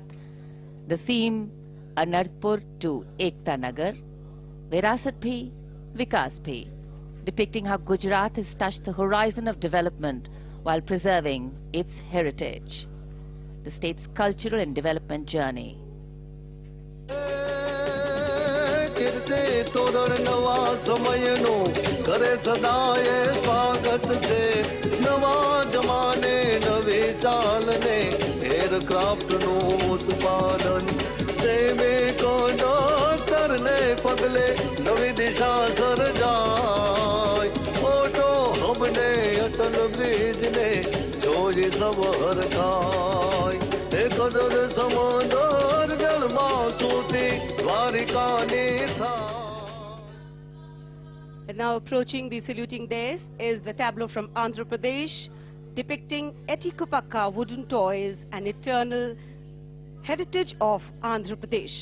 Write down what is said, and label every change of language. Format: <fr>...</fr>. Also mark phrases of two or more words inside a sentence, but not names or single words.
<en>The theme, Anarpur to Ekta Nagar, Virasat Bhi, Vikas Bhi, depicting how Gujarat has touched the horizon of development while preserving its heritage. The state's cultural and development journey.</en> <gu>કીર્તિ તોરણ નવા સમયનો કરે સદાય સ્વાગત છે નવા જમાને નવી ચાલને એરક્રાફ્ટનું ઉત્પાદન સૈનિકો ડોક્ટરને પગલે નવી દિશા સર્જાય મોટો હબને અટલ બ્રિજને જોઈ સબ હરખાય એકદર સમંદર જળમાં સૂતી દ્વારિકાની થા.</gu> <en>And now approaching the saluting dais is the tableau from Andhra Pradesh, depicting Etikopakka wooden toys, an eternal heritage of Andhra Pradesh.</en>